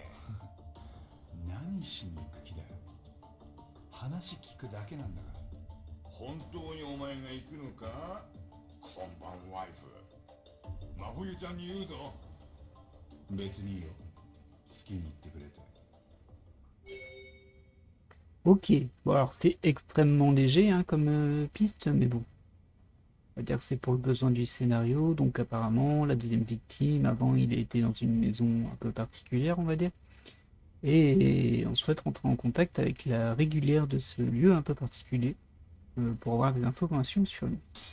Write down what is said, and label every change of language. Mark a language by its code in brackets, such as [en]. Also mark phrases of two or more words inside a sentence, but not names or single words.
[ja] 何しに行く気だよ。話聞くだけなんだから。本当にお前が行くのか？今晩ワイフ。真冬ちゃんに言うぞ。別にいいよ。好きに言ってくれて。 [fr] Ok, bon alors c'est extrêmement léger hein, comme piste, mais bon. On va dire que c'est pour le besoin du scénario, donc apparemment la deuxième victime, avant il était dans une maison un peu particulière on va dire. Et on souhaite rentrer en contact avec la régulière de ce lieu un peu particulier pour avoir des informations sur lui.